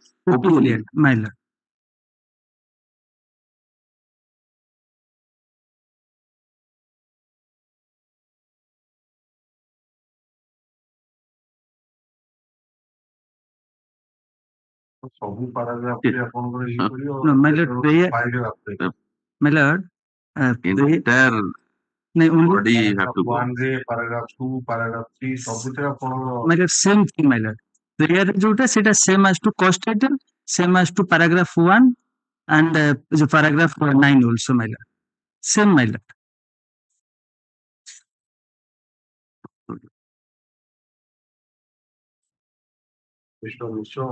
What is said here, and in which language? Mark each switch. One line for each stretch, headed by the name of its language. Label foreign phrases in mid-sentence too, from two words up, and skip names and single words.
English: OPL, my lord.
Odia: ସବୁ paragraph ରେ ଆପଣଙ୍କର ଇଏ କରିବ
English: No, my lord, prayer,
Odia: paragraph ରେ
English: my lord, prayer, entire no, only, body you have to go.
Odia: 1 ରେ paragraph 2 paragraph 3 ସବୁଥିରେ ଆପଣଙ୍କର
English: my lord, same thing, my lord. Prayer
Odia: ଯୋଉଟା ସେଟା
English: same as to cost item, same as to paragraph 1 and the paragraph 9 also, my lord. Same, my lord. Mr. Misro,